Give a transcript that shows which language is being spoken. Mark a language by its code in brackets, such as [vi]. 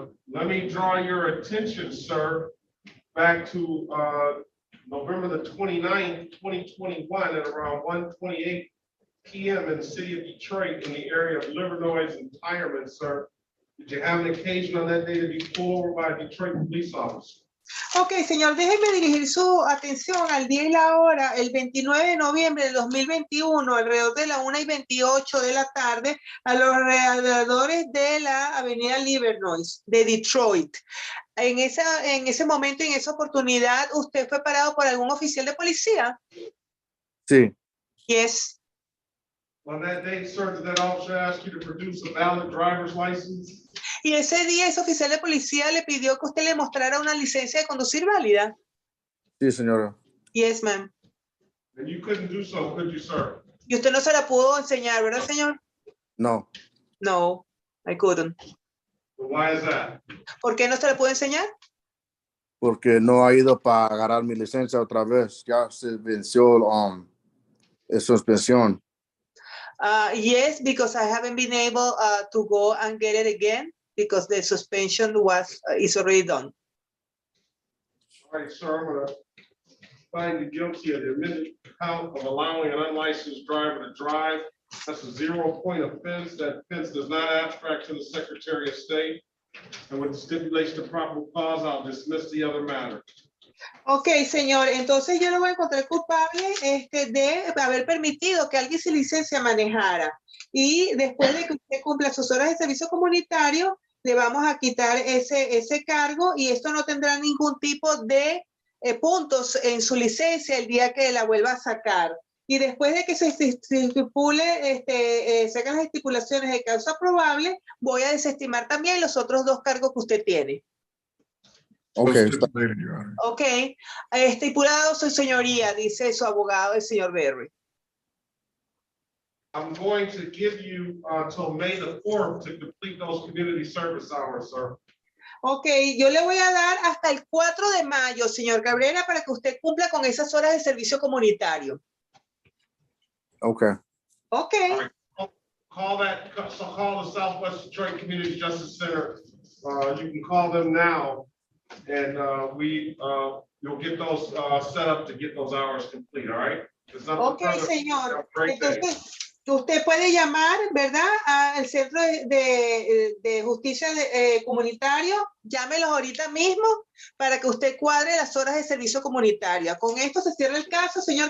[en] Let me draw your attention, sir, back to November the 29th, 2021 at around 1:28 p.m. in the city of Detroit in the area of Livernois and Tireman, sir. Did you have an occasion on that day to be pulled over by a Detroit police officer? [es] Ok, señor, déjeme dirigir su atención al día y la hora, el 29 de noviembre de 2021, alrededor de la 1:28 de la tarde, a los alrededores de la avenida Livernois de Detroit. En ese momento, en esa oportunidad, ¿usted fue parado por algún oficial de policía? Sí. [en] Yes. On that date, sir, did that officer ask you to produce a valid driver's license? [es] Y ese día ese oficial de policía le pidió que usted le mostrara una licencia de conducir válida. Sí, señora. [en] Yes, ma'am. And you couldn't do so, could you, sir? [es] Y usted no se la pudo enseñar, ¿verdad, señor? No. [en] No, I couldn't. Well, why is that? [es] ¿Por qué no se la pudo enseñar? Porque no ha ido para agarrar mi licencia otra vez. Ya se venció suspensión. [en] Yes, because I haven't been able to go and get it again because the suspension is already done. All right, sir, I'm gonna find you guilty of the amended count of allowing an unlicensed driver to drive. That's a 0-point offense. That offense does not abstract to the Secretary of State. And with the stipulation of probable cause, I'll dismiss the other matter. [es] Ok, señor, entonces yo lo voy a encontrar culpable de haber permitido que alguien sin licencia manejara. Y después de que usted cumpla sus horas de servicio comunitario, le vamos a quitar ese cargo y esto no tendrá ningún tipo de puntos en su licencia el día que la vuelva a sacar. Y después de que se estipule, sacan las estipulaciones de causa probable, voy a desestimar también los otros 2 cargos que usted tiene. [en] Okay. [es] Ok, estipulado su señoría, dice su abogado, el señor Berry. [en] I'm going to give you till May the 4th to complete those community service hours, sir. [es] Ok, yo le voy a dar hasta el 4 de mayo, señor Cabrera, para que usted cumpla con esas horas de servicio comunitario. [en] Okay. [es] Ok. [en] Right. Call the Southwest Detroit Community Justice Center. You can call them now, and you'll get those set up to get those hours complete. All right. [es] Ok, señor. Entonces, usted puede llamar, ¿verdad? Al Centro de Justicia Comunitario. Llámelos ahorita mismo para que usted cuadre las horas de servicio comunitario. Con esto se cierra el caso, señor.